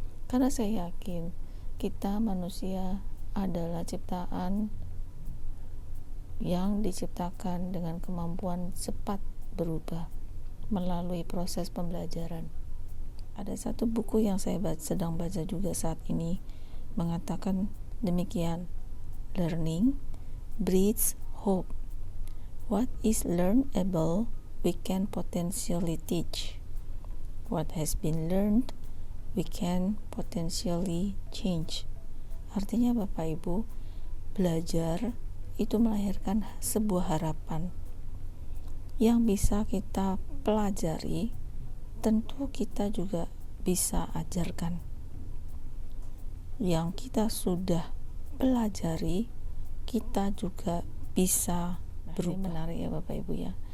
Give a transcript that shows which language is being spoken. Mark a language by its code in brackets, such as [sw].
[id] Karena saya yakin kita manusia adalah ciptaan yang diciptakan dengan kemampuan cepat berubah melalui proses pembelajaran. Ada satu buku yang saya sedang baca juga saat ini mengatakan demikian: [en] learning breeds hope. What is learnable we can potentially teach. What has been learned we can potentially change. [id] Artinya Bapak Ibu, belajar itu melahirkan sebuah harapan yang bisa kita pelajari, tentu kita juga bisa ajarkan. Yang kita sudah pelajari, kita juga bisa berubah. Ini menarik ya Bapak Ibu ya.